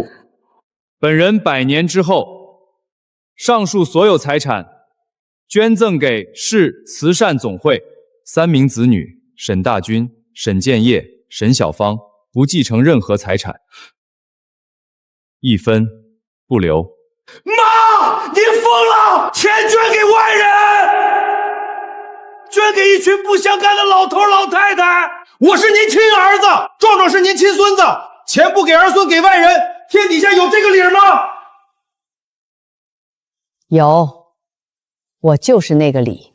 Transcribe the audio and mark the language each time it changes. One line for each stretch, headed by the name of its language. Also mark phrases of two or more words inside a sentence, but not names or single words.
Chinese: 本人100年之後，上述所有財產捐贈給市慈善總會，3名子女沈大軍、沈建業、沈小芳不繼承任何財產，1分不留。媽，您瘋了！錢捐給外人，捐給一群不相干的老頭老太太。我是您親兒子，壯壯是您親孫子，錢不給兒孫給外人，天底下有這個理嗎？有，我就是那個理。